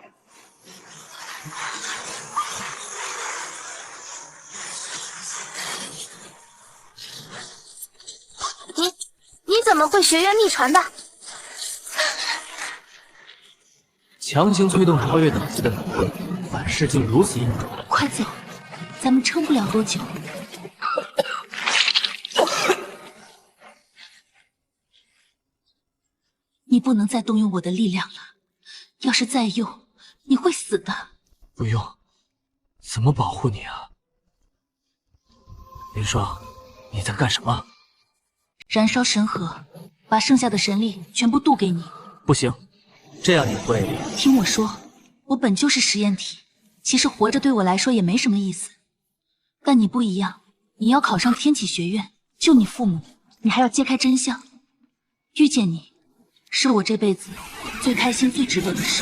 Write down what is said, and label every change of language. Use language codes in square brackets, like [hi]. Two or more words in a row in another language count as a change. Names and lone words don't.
[zh] 你怎麼會學院秘傳的？強行催動超越等級的符文，反噬竟如此硬重。快走，咱們撐不了多久。你不能再動用我的力量了，要是再用，你會死的。不用，怎麼保護你啊？林霜，你在幹什麼？燃燒神核，把剩下的神力全部渡給你。不行，這樣你會…… 聽我說，我本就是實驗體，其實活着對我來說也沒什麼意思。但你不一樣，你要考上天啟學院，救你父母，你還要揭開真相。遇見你，是我這輩子最開心、最值得的事。